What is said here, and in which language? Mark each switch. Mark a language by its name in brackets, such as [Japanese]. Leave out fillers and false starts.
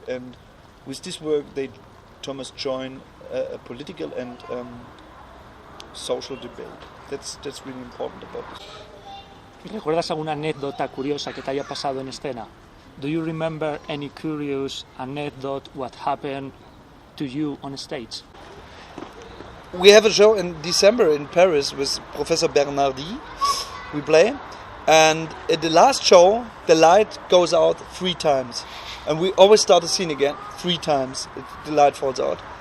[English] And with this work Thomas joined a political and social debate. That's really important about this. [Spanish] ¿Recuerdas alguna anécdota curiosa que te haya pasado en escena? [English] Do you remember any curious anecdote what happened to you on stage? We have a show in December in Paris with Professor Bernardi. We play, and at the last show the light goes out 3 times, and we always start the scene again 3 times. The light falls out.